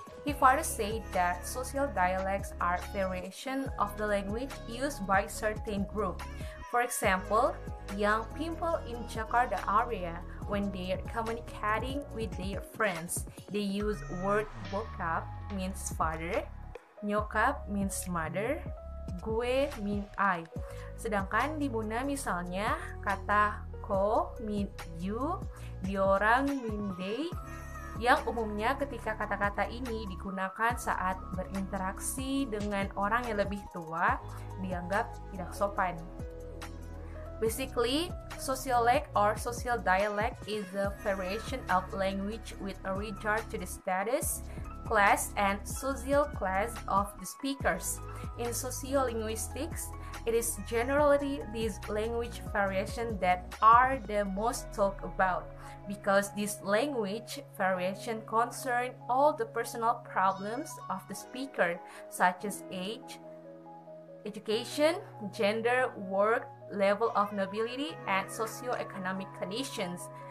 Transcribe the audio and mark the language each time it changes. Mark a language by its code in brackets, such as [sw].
[en] He further said that social dialects are variation of the language used by certain group. For example, young people in Jakarta area, when they are communicating with their friends, they use word bokap means father, nyokap means mother, gue mean I. [id] Sedangkan di Buna misalnya kata ko [en] mean you, [id] diorang [en] mean they, [id] yang umumnya ketika kata-kata ini digunakan saat berinteraksi dengan orang yang lebih tua dianggap tidak sopan. [en] Basically, sociolect or social dialect is a variation of language with a regard to the status, class, and social class of the speakers. In sociolinguistics, it is generally these language variations that are the most talked about, because this language variation concern all the personal problems of the speaker, such as age, education, gender, work, level of nobility, and socioeconomic conditions.